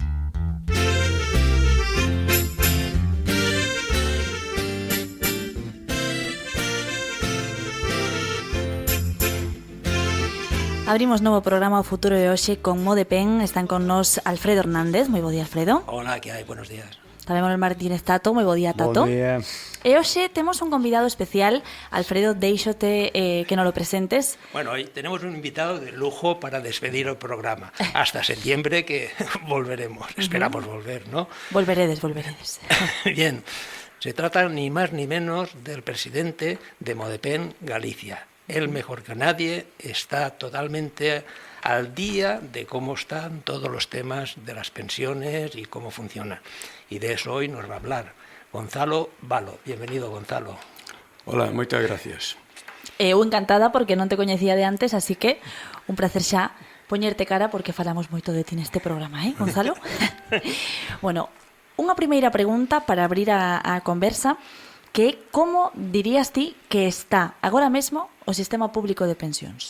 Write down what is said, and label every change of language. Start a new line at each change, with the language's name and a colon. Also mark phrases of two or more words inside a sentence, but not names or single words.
Galician: Abrimos novo programa O Futuro de Hoxe con Modepen. Están con nos Alfredo Hernández. Moi bo día, Alfredo. Hola, que hai?
Spanish: Buenos días.
Galician: Tamén Manuel Martínez Tato. Moi bo día, Tato. Bo día. E hoxe temos un convidado especial. Alfredo, deixote que nos lo presentes.
Spanish: Bueno, hoy tenemos un invitado de lujo para despedir el programa. Hasta septiembre que volveremos. Esperamos volver, ¿no?
Galician: Volveredes.
Spanish: Bien, se trata ni más ni menos del presidente de Modepen Galicia. Él, mejor que nadie, está totalmente al día de cómo están todos los temas de las pensiones y cómo funciona. Y de eso hoy nos va a hablar Gonzalo Valo. Bienvenido, Gonzalo.
Galician: Hola, moitas gracias. Eu encantada porque non te coñecía de antes, así que un placer xa poñerte cara porque falamos moito de ti neste programa, Gonzalo? Bueno, unha primeira pregunta para abrir a conversa, que como dirías ti que está agora mesmo o sistema público de pensións?